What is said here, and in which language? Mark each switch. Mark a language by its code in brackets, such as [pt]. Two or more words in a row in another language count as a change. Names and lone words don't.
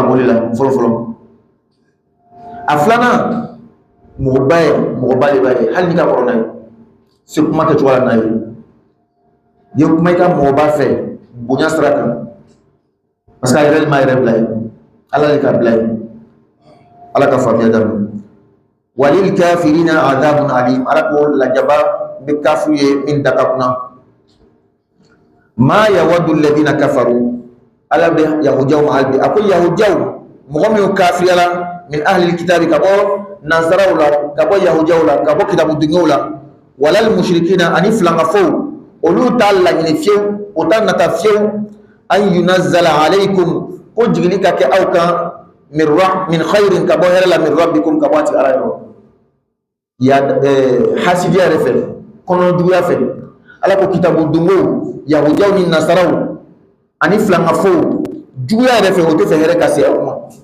[bm] kalan o de la fɔlɔ-fɔlɔ a filanan mɔgɔba de b'a ye hali n'i ka kɔrɔ n'a ye se kuma kɛcogo la n'a ye i ye kuma i ka mɔgɔba fɛ bonya sira kan [fr] parce que [bm] a yɛrɛ de m'a yɛrɛ bila ye ala de ka bila ye ala ka faamuya daminɛ [ar] وللكافرين عذاب أليم [bm] ala ko lajaba bɛ kafu ye min da ka kunna [ar] ما يود الذين كفروا [bm] ala bɛ yahudiyaw ma hali bi a ko yahudiyaw mɔgɔ min kafiriyala [ar] من أهل الكتاب [bm] ka bɔ nazaraw la ka bɔ yahudiyaw la ka bɔ kitabudungew la [ar] ولا المشركين [bm] ani filankafow olu t'a laɲini fiyewu o t'a nata fiyewu [ar] أن ينزل عليكم [bm] ko jigili ka kɛ aw kan [ar] من خير [bm] ka bɔ hɛrɛ la [ar] من ربكم [bm] ka bɔ a tigi ala yɔrɔ ya hasidiya yɛrɛ fɛ kɔnɔjuguya fɛ ala ko kitabudungew yahudiyaw ni nasaraw ani filankafow juguya yɛrɛ fɛ o tɛ fɛ hɛrɛ ka se aw ma